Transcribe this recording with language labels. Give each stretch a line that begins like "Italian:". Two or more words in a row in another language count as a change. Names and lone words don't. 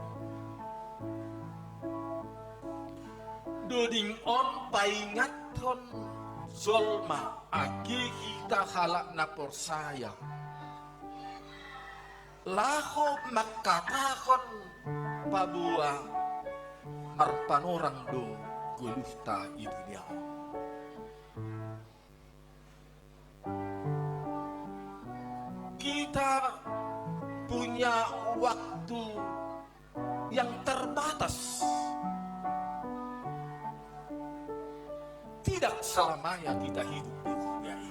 Mende (Papua New Guinea): Doding on paingaton zolma agi kita halak na persaya. Laho makatahon pabua arpanorang do guluhta i dunia.
Indonesian: Kita punya waktu yang terbatas. Tidak selamanya kita hidup di dunia ini.